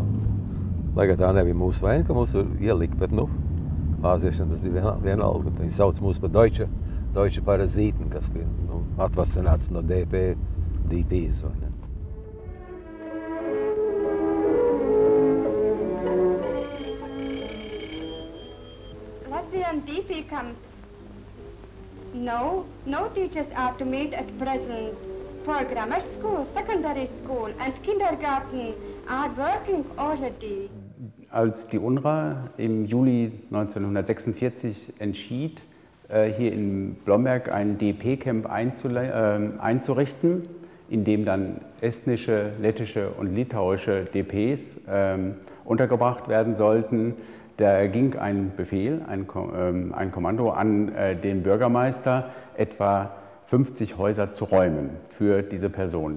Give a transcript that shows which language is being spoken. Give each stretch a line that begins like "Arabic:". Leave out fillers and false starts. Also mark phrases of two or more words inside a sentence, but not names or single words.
Latvian: Lai kā tā nebija mūsu vaina, ka mūs ielika, bet vāciešiem tas bija vienalga. Viņi sauc mūs par
German: Deutsche Parasiten,
Latvian: kas bija atvasināts no DPs, vai ne?
English: Latvian DP camp. No teachers are to meet at present. For grammar school, secondary school and kindergarten are working already.
German: Als die UNRWA im Juli 1946 entschied, hier in Blomberg ein DP-Camp einzurichten, in dem dann estnische, lettische und litauische DPs untergebracht werden sollten, da ging ein Befehl, ein Kommando an den Bürgermeister, etwa 50 Häuser zu räumen für diese Personen.